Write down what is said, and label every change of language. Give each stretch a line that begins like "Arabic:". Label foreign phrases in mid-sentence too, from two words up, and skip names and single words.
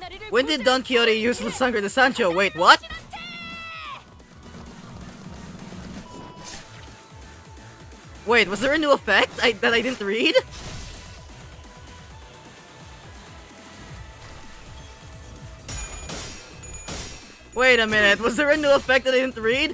English: When did Don Quixote use La Sangre de Sancho? Wait, what? Wait, was there a new effect that I didn't read? Wait a minute, was there a new effect that I didn't read?